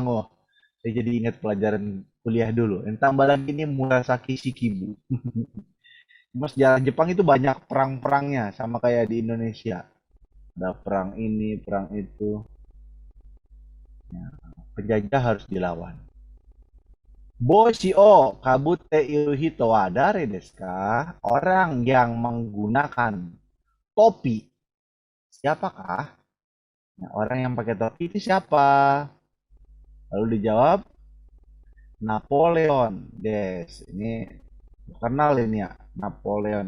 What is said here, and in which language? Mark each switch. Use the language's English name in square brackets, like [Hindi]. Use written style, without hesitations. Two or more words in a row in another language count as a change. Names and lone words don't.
[Indonesian] Oh, saya jadi ingat pelajaran kuliah dulu. Yang tambah lagi ini Murasaki Shikibu. Mas, sejarah Jepang itu banyak perang-perangnya, sama kayak di Indonesia. Ada perang ini, perang itu. Ya, penjajah harus dilawan. [Japanese] 帽子をかぶっている人は誰ですか? [Indonesian] Orang yang menggunakan topi. Siapakah? Nah, orang yang pakai topi itu siapa? Lalu dijawab Napoleon. Des, ini kenal ini ya, Napoleon.